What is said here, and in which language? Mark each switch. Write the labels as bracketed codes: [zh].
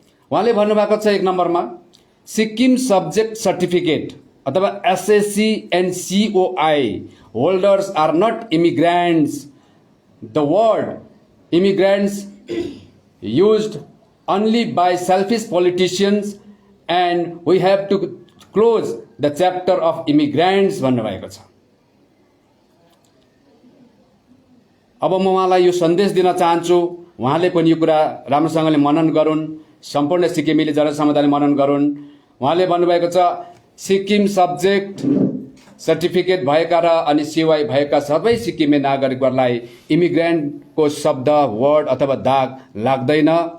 [ne] उहाँले भन्नुभएको छ 1 नम्बरमा, सिक्किम सब्जेक्ट सर्टिफिकेट अथवा [en] SSC and COI holders are not immigrants. The word immigrants used only by selfish politicians and we have to close the chapter of immigrants [ne] भन्नुभएको छ। अब म उहाँलाई यो सन्देश दिन चाहन्छु, उहाँले पनि यो कुरा राम्रोसँगले मनन गरून्, सम्पूर्ण सिक्किमेली जनसमुदायले मनन गरून्। उहाँले भन्नुभएको छ सिक्किम सब्जेक्ट सर्टिफिकेट भएका र अनि COI भएका सबै सिक्किमे नागरिकहरूलाई इमिग्रेन्टको शब्द वर्ड अथवा दाग लाग्दैन।